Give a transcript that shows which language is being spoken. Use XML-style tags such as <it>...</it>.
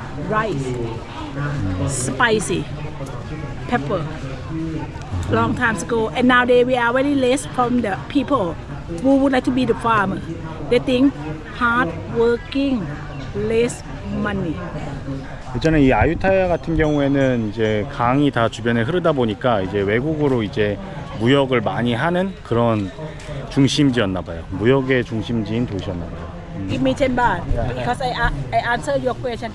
<en>Rice, spicy, pepper. Long time ago, and nowadays we are very less from the people who would like to be the farmer. They think hard working, less money.</en> <ko>예전에 이 아유타야 같은 경우에는 이제 강이 다 주변에 흐르다 보니까 이제 외국으로 이제 무역을 많이 하는 그런 중심지였나 봐요. 무역의 중심지인 도시였나 봐요.</ko> <en>Give me 10 baht because I answer your question.</en>